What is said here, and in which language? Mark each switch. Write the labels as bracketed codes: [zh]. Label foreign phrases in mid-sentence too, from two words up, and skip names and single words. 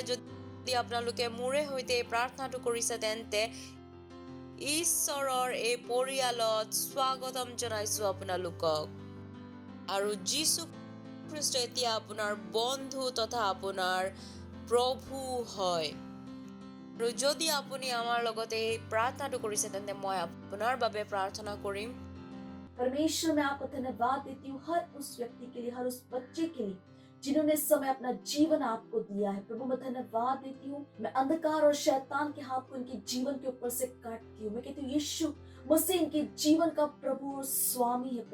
[as] যদি আপোনালোকে মোৰে সৈতে এই প্ৰাৰ্থনাটো কৰিছে, তেন্তে ঈশ্বৰৰ এই পৰিয়ালত স্বাগতম জনাইছোঁ আপোনালোকক। আৰু যীশুখ্ৰীষ্ট এতিয়া আপোনাৰ বন্ধু তথা আপোনাৰ প্ৰভু হয়। আৰু যদি আপুনি আমাৰ লগতে এই প্ৰাৰ্থনাটো কৰিছে, তেন্তে মই আপোনাৰ বাবে প্ৰাৰ্থনা কৰিম। [hi] परमेश्वर, मैं आपको धन्यवाद देती हूँ हर उस व्यक्ति के लिए, हर उस बच्चे के लिए जिन्होंने इस समय अपना जीवन आपको दिया है। प्रभु, मैं धन्यवाद देती हूँ। मैं अंधकार और शैतान के हाथ को इनके जीवन के ऊपर से काटती हूँ। मैं कहती हूँ यीशु मसीह इनके जीवन का प्रभु और स्वामी है।